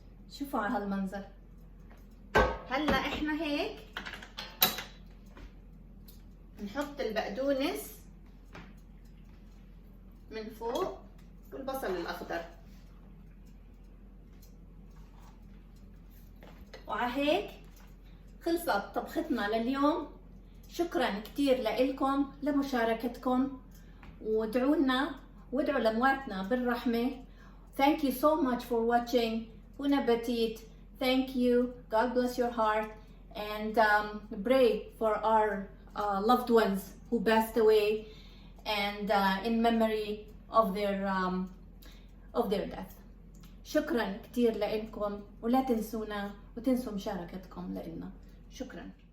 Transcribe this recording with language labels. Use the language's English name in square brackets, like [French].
[Arabic] شوفوا على هالمنظر. هلا احنا هيك نحط البقدونس من فوق والبصل الاخضر، وعلى هيك خلصت طبختنا لليوم. شكرا كتير لإلكم لمشاركتكم، وادعوا وادعوا لمواتنا بالرحمة. [English] Thank you so much for watching. Bon appetit. Thank you. God bless your heart. And pray for our loved ones who passed away, and in memory of their death. [Arabic] شكرا كتير لإلكم، ولا تنسونا وتنسوا مشاركتكم لإلنا. شكرا.